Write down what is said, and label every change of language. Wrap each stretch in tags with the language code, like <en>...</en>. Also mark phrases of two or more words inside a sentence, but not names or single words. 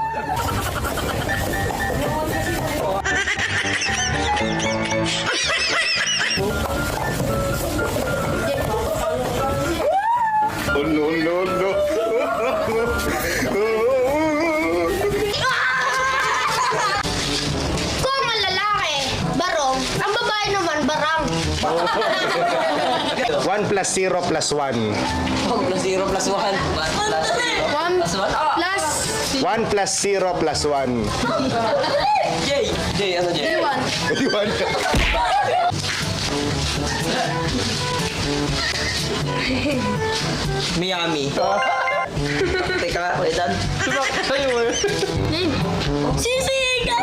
<en>Oh, no, no, no.</en> <tl>Kung ang lalaki, barong, ang babae naman, barang.</tl> <en>1 plus 0 plus 1. Plus 0 plus 1. One plus 1 plus 0 plus 1.</en> <tl>Jay, ano Jay?</tl> <en>one.</en> <tl>Di ba? Miami. Teka, wait dan. Sisigan!</tl>